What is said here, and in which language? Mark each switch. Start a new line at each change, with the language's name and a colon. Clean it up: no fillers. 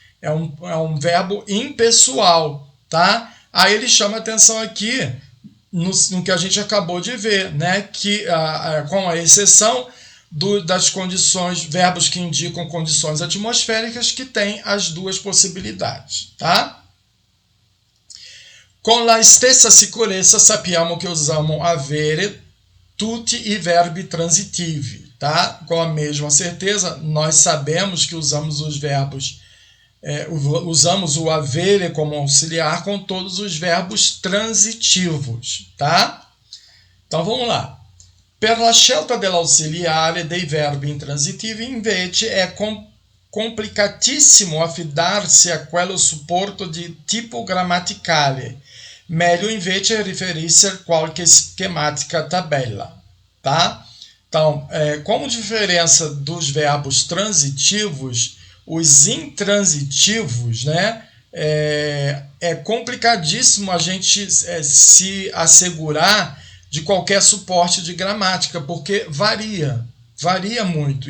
Portuguese: É um verbo impessoal, tá? Aí ele chama a atenção aqui no que a gente acabou de ver, né? Que com a exceção das condições, verbos que indicam condições atmosféricas, que tem as duas possibilidades, tá?
Italian: Com la stessa sicurezza sappiamo che
Portuguese: usamos
Italian: avere tutti i verbi transitivi, tá?
Portuguese: Com a mesma certeza, nós sabemos que usamos os verbos, usamos o avere como auxiliar com todos os verbos transitivos, tá? Então vamos lá.
Italian: Per la scelta dell'ausiliare dei verbi intransitivi invece è complicatissimo affidarsi a quello supporto di tipo grammaticale. Meglio invece riferirsi a qualche schematica tabella, tá?
Portuguese: Então, como diferença dos verbos transitivos, os intransitivos, né? É complicadíssimo a gente se assegurar de qualquer suporte de gramática, porque varia muito.